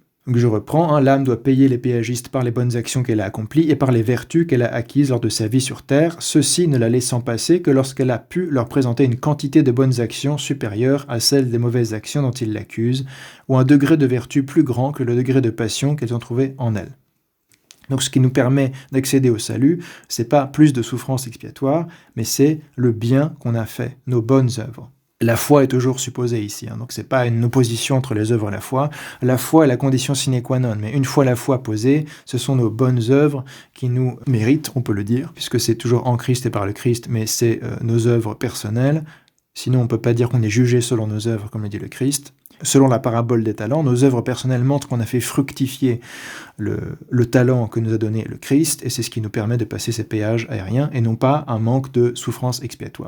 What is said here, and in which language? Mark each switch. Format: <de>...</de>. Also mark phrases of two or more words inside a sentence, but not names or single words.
<fr>Donc je reprends, l'âme doit payer les péagistes par les bonnes actions qu'elle a accomplies et par les vertus qu'elle a acquises lors de sa vie sur terre, ceci ne la laissant passer que lorsqu'elle a pu leur présenter une quantité de bonnes actions supérieure à celle des mauvaises actions dont ils l'accusent, ou un degré de vertu plus grand que le degré de passion qu'elles ont trouvé en elle. Donc ce qui nous permet d'accéder au salut, c'est pas plus de souffrance expiatoire, mais c'est le bien qu'on a fait, nos bonnes œuvres. La foi est toujours supposée ici, donc c'est pas une opposition entre les œuvres et la foi. La foi est la condition</fr> <la>sine qua non,</la> <fr>mais une fois la foi posée, ce sont nos bonnes œuvres qui nous méritent, on peut le dire, puisque c'est toujours en Christ et par le Christ, mais c'est nos œuvres personnelles. Sinon, on peut pas dire qu'on est jugé selon nos œuvres, comme le dit le Christ. Selon la parabole des talents, nos œuvres personnelles montrent qu'on a fait fructifier le talent que nous a donné le Christ, et c'est ce qui nous permet de passer ces péages aériens, et non pas un manque de souffrance expiatoire.</fr>